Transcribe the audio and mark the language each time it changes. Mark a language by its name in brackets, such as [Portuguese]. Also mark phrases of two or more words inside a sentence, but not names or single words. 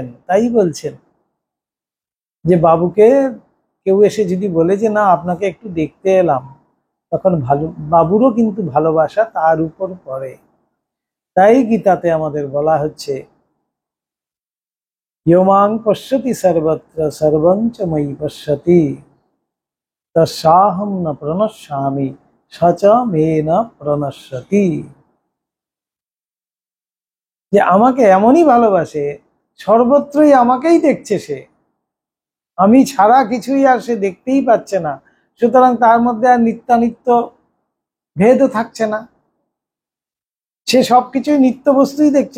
[Bangla] তাই বলছেন যে বাবুকে কেউ এসে যদি বলে যে না আপনাকে একটু দেখতে এলাম, তখন বাবুরও কিন্তু ভালোবাসা তার উপর পড়ে। তাই গীতাতে আমাদের বলা হচ্ছে, [Sanskrit] ইয়মাং পশ্যতি সর্বত্র সর্বং চ ময়ি পশ্যতি তস্যাহং ন প্রণশ্যামি স চ মে ন প্রণশ্যতি। [Bangla] যে আমাকে এমনই ভালোবাসে, সর্বত্রই আমাকেই দেখছে সে, আমি ছাড়া কিছুই আর সে দেখতেই পাচ্ছে না, সুতরাং তার মধ্যে আর নিত্যানিত্য ভেদও থাকছে না, সে সবকিছুই নিত্য বস্তুই দেখছে।